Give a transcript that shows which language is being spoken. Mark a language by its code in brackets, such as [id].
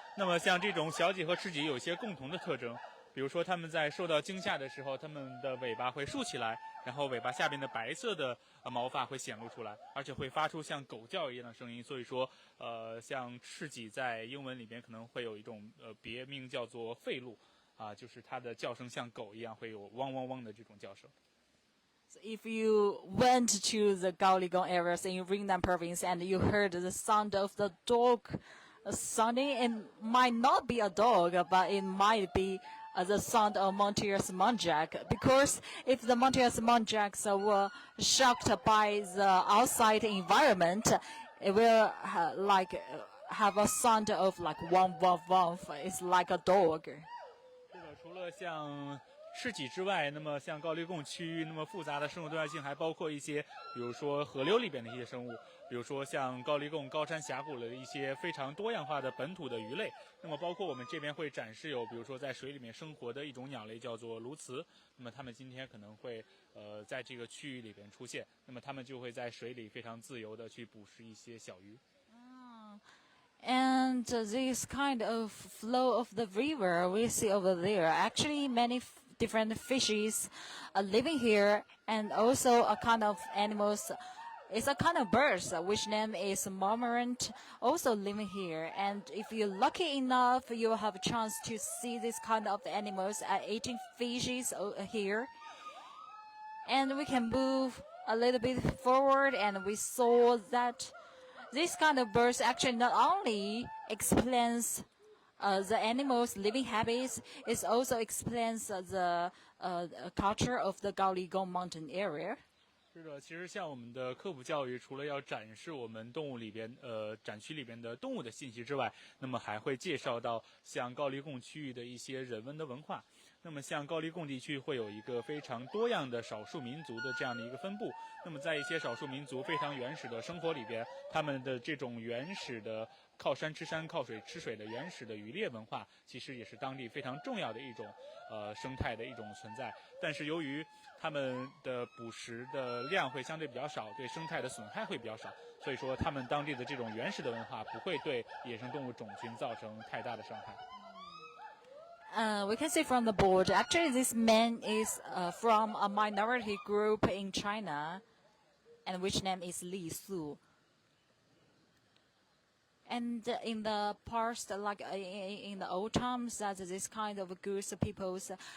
[zh] 那么像这种小脊和赤脊有一些共同的特征，比如说它们在受到惊吓的时候，它们的尾巴会竖起来，然后尾巴下边的白色的毛发会显露出来，而且会发出像狗叫一样的声音。所以说，像赤脊在英文里边可能会有一种别名叫做吠鹿。就是它的叫声像狗一样，会有汪汪汪的这种叫声。 [en] So if you went to the Gaoligong areas in Yunnan province and you heard the sound of the dog sounding, it might not be a dog, but it might be the sound of Monticus muntjac. Because if the Monticus muntjacs were shocked by the outside environment, it will have a sound of like womp womp womp. It's like a dog. [zh] 是的，除了像赤脊之外，那么像高黎贡区域那么复杂的生物多样性，还包括一些，比如说河流里边的一些生物，比如说像高黎贡高山峡谷的一些非常多样化的本土的鱼类。那么包括我们这边会展示有，比如说在水里面生活的一种鸟类叫做鸬鹚，那么它们今天可能会在这个区域里边出现，那么它们就会在水里非常自由的去捕食一些小鱼。 [en] And this kind of flow of the river we see over there, actually many different fishes are living here, and also a kind of animals. It's a kind of birds, which name is cormorant, also living here. And if you're lucky enough, you will have a chance to see this kind of animals eating fishes here. And we can move a little bit forward, and we saw that this kind of birds actually not only explains the animals' living habits, it also explains the culture of the Gaoligong mountain area. [zh] 是的，其实像我们的科普教育，除了要展示我们动物里边展区里边的动物的信息之外，那么还会介绍到像高黎贡区域的一些人文的文化。那么像高黎贡地区会有一个非常多样的少数民族的这样的一个分布。那么在一些少数民族非常原始的生活里边，他们的这种原始的靠山吃山、靠水吃水的原始的渔猎文化，其实也是当地非常重要的一种生态的一种存在。但是由于他们的捕食的量会相对比较少，对生态的损害会比较少，所以说他们当地的这种原始的文化不会对野生动物种群造成太大的伤害。 [en] We can see from the board, actually this man is from a minority group in China, and which name is Li Su. And in the past, like in the old times, that this kind of groups of peoples.